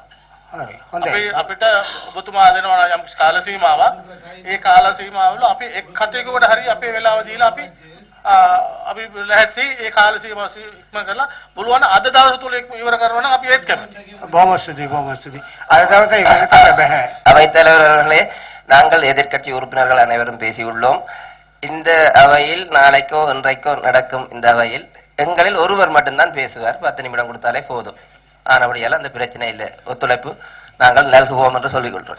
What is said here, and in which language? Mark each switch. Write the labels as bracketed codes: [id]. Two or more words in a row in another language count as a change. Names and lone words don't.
[si] අපිට ඔබතුමා දෙනවා යම් කාල සීමාවක්. ඒ කාල සීමාවල අපි එක් කටයුතුකට හරි අපේ වෙලාව දීලා අපි ලැහැත්ති ඒ කාල සීමාව ඉක්ම කරලා බලුවන් අද දවස් තුල ඉවර කරනවා නම් අපි ඒත් කැමතියි. බොහොම ස්තුතියි. අද දවසේ ඉවර කරන්න බෑ. [ta] அவைத்தலைவர் அவர்களே, நாங்கள் எதிர்க்கட்சி உறுப்பினர்கள் அனைவரும் பேசியுள்ளோம். இந்த அவையில் நாளைக்கோ இன்றைக்கோ நடக்கும் இந்த அவையில் எங்களில் ஒருவர் மட்டும்தான் பேசுவார். 10 நிமிடம் கொடுத்தாலே போதும். ஆனபடியால் அந்த பிரச்சனை இல்லை. ஒத்துழைப்பு நாங்கள் நல்குவோம் என்று சொல்லிக் கொள்கிறோம்.